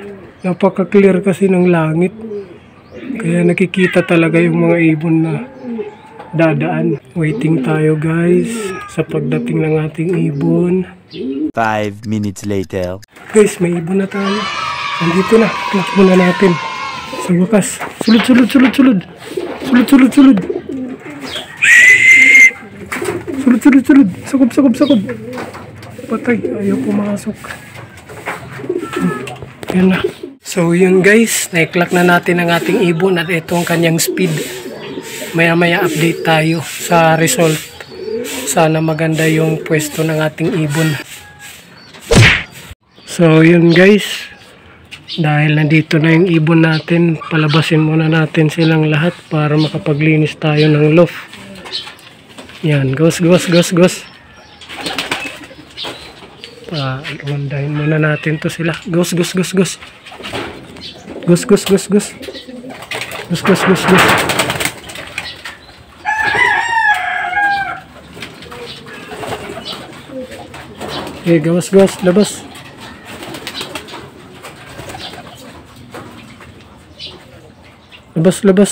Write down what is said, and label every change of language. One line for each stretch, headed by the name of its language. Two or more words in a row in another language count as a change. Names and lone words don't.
Filipino: Napaka-clear kasi ng langit. Kaya nakikita talaga yung mga ibon na dadaan. Waiting tayo guys sa pagdating ng ating ibon.
English: 5 minutes later.
Filipino: Guys, may ibon na tayo. Nandito na. Clock muna natin. Sa wakas.
Waray: Sulod, sulod, sulod, sulod. Sulod, sulod, sulod. Sulod, sulod, sulod. Sakob, sakob, sakob.
Filipino: Patay. Ayaw pumasok. Yan na. So yun guys, na-clock na natin ang ating ibon at ito ang kanyang speed. Maya-maya update tayo sa result. Sana maganda yung pwesto ng ating ibon. So yun guys, dahil nandito na yung ibon natin, palabasin muna natin silang lahat para makapaglinis tayo ng loft. Yan, gos, gos, gos, gos. Iundahin muna natin to sila. Gos, gos, gos, gos. Gos, gos, gos, gos. Gos, gos, gos, gos.
Waray: Okay, gawas, gawas, labas.
Filipino: Labas, labas.